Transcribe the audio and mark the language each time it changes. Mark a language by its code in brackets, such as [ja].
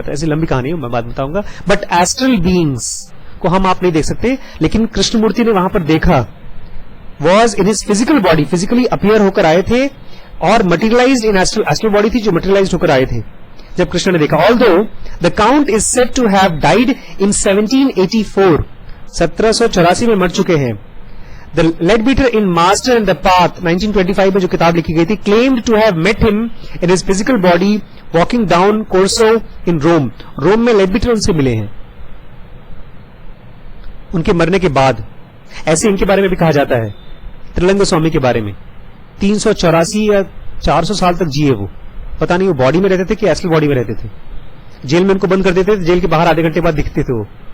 [hi] तो ऐसी लंबी कहानी है, मैं बात बताऊंगा। बट एस्ट्रल बीइंग्स को हम आप नहीं देख सकते, लेकिन कृष्णमूर्ति ने वहां पर देखा। [en] was in his physical body, [hi] physically appear होकर आए थे और मटेरियलाइज्ड इन एस्ट्रल बॉडी थी जो मटेरियलाइज्ड होकर आए थे जब कृष्ण ने देखा। [en] although the count is said to have died in 1784, [hi] 1784 में मर चुके हैं। [en] The Leadbeater in Master and the Path [hi] 1925 में जो किताब लिखी गई थी [en] claimed to have met him in his physical body walking down Corso in Rome. [hi] रोम में लेडबीटर उनसे मिले हैं उनके मरने के बाद। ऐसे इनके बारे में भी कहा जाता है, त्रिलंग स्वामी के बारे में। 384 या 400 साल तक जिए वो। पता नहीं वो बॉडी में रहते थे कि एस्ट्रल बॉडी में रहते थे। जेल में उनको बंद कर देते थे, जेल के बाहर आधे घंटे बाद दिखते थे वो।